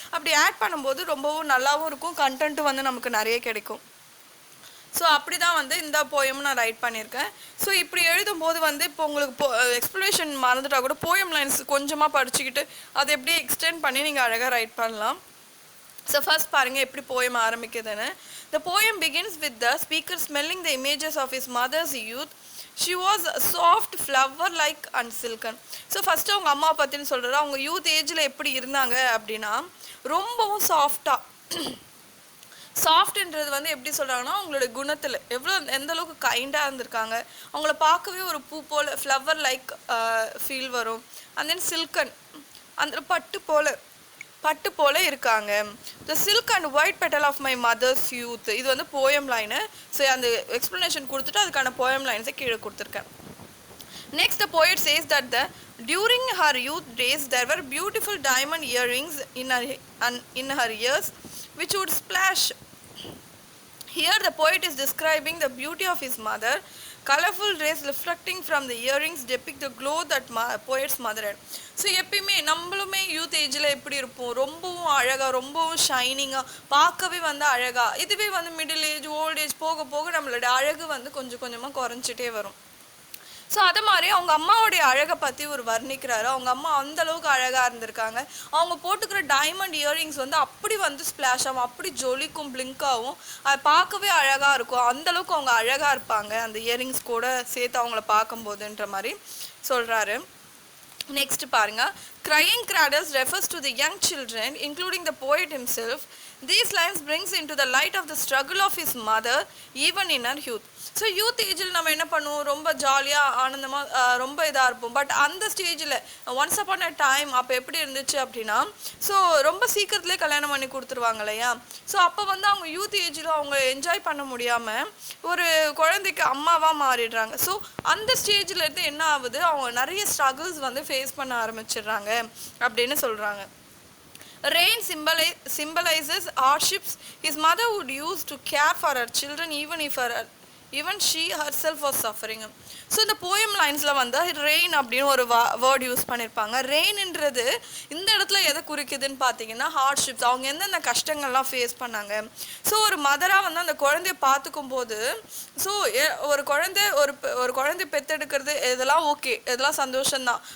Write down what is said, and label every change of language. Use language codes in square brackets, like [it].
[ta] அப்படி ஆட் பண்ணும்போது ரொம்பவும் நல்லாவும் இருக்கும், கண்டென்ட்டும் வந்து நமக்கு நிறைய கிடைக்கும். ஸோ அப்படி தான் வந்து இந்த போயமும் நான் ரைட் பண்ணியிருக்கேன். ஸோ இப்படி எழுதும்போது வந்து இப்போ உங்களுக்கு எக்ஸ்ப்ளனேஷன் மறந்துட்டா கூட போயம் லைன்ஸ் கொஞ்சமாக படிச்சுக்கிட்டு அதை எப்படியே எக்ஸ்டெண்ட் பண்ணி நீங்கள் அழகாக ரைட் பண்ணலாம். ஸோ ஃபர்ஸ்ட் பாருங்கள் எப்படி poem ஆரம்பிக்குதுன்னு. [en] The poem begins with the speaker smelling the images of his mother's youth she was soft flower like and silken. [ta] So first அவங்க அம்மா பற்றின்னு சொல்கிறது, அவங்க யூத் ஏஜில் எப்படி இருந்தாங்க அப்படின்னா ரொம்பவும் சாஃப்டாக. சாஃப்ட்ன்றது வந்து எப்படி சொல்கிறாங்கன்னா அவங்களோட குணத்தில் எவ்வளோ எந்த அளவுக்கு கைண்டாக இருந்திருக்காங்க. அவங்கள பார்க்கவே ஒரு பூ போல் ஃப்ளவர் லைக் ஃபீல் வரும். அண்ட் தென் சில்கன், அந்த பட்டு போல இருக்காங்க. [en] The silk and white petal of my mother's youth. [ta] இது வந்து போயம் லைனு. ஸோ அந்த எக்ஸ்ப்ளனேஷன் கொடுத்துட்டு அதுக்கான போயம் லைன்ஸை கீழே கொடுத்துருக்கேன். [en] Next, the poet says that during her youth days there were beautiful diamond earrings in her ears which would splash. Here the poet is describing the beauty of his mother. Colorful rays reflecting from the earrings depict the glow that poet's mother had. [ta] So எப்பயுமே நம்மளுமே youth ஏஜில் எப்படி இருப்போம், ரொம்பவும் அழகாக, ரொம்பவும் ஷைனிங்காக, பார்க்கவே வந்து அழகாக. இதுவே வந்து மிடில் ஏஜ் ஓல்ட் ஏஜ் போக போக நம்மளோட அழகு வந்து கொஞ்சம் கொஞ்சமாக குறைஞ்சிட்டே வரும். ஸோ அது மாதிரி அவங்க அம்மாவுடைய அழகை பற்றி ஒரு வர்ணிக்கிறாரு. அவங்க அம்மா அந்தளவுக்கு அழகாக இருந்திருக்காங்க. அவங்க போட்டுக்கிற டைமண்ட் இயரிங்ஸ் வந்து அப்படி வந்து ஸ்ப்ளாஷ் ஆகும், அப்படி ஜொலிக்கும், பிளிங்காகவும், அது பார்க்கவே அழகாக இருக்கும். அந்தளவுக்கு அவங்க அழகாக இருப்பாங்க அந்த இயரிங்ஸ் கூட சேர்த்து அவங்கள பார்க்கும்போதுன்ற மாதிரி சொல்கிறாரு. [en] next [ta] பாருங்க, [en] crying cradles refers to the young children including the poet himself. These lines brings into the light of the struggle of his mother even in her youth. [ta] So youth ஏஜில் நம்ம என்ன பண்ணுவோம், ரொம்ப ஜாலியாக ஆனந்தமாக ரொம்ப இதாக இருப்போம். பட் அந்த ஸ்டேஜில் [en] once upon a time [ta] அப்போ எப்படி இருந்துச்சு அப்படின்னா, ஸோ ரொம்ப சீக்கிரத்துலேயே கல்யாணம் பண்ணி கொடுத்துருவாங்க இல்லையா. ஸோ அப்போ வந்து அவங்க யூத் ஏஜில் அவங்க என்ஜாய் பண்ண முடியாமல் ஒரு குழந்தைக்கு அம்மாவாக மாறிடுறாங்க. ஸோ அந்த ஸ்டேஜில் இருந்து என்ன ஆகுது, அவங்க நிறைய ஸ்ட்ரகிள்ஸ் வந்து ஃபேஸ் பண்ண ஆரம்பிச்சிடுறாங்க அப்படின்னு சொல்கிறாங்க. [en] Rain symbolizes hardships his mother would use to care for her children even she herself was suffering. [ta] So இந்த போயம் லைன்ஸில் வந்து ரெயின் அப்படின்னு ஒரு வேர்ட் யூஸ் பண்ணியிருப்பாங்க. ரெயின்ன்றது இந்த இடத்துல எதை குறிக்குதுன்னு பார்த்தீங்கன்னா ஹார்ட்ஷிப்ஸ், அவங்க எந்தெந்த கஷ்டங்கள்லாம் ஃபேஸ் பண்ணாங்க. ஸோ ஒரு மதராக வந்து அந்த குழந்தைய பார்த்துக்கும் போது, ஸோ ஒரு குழந்தை பெற்றெடுக்கிறது இதெல்லாம் ஓகே, இதெல்லாம் சந்தோஷம்தான்.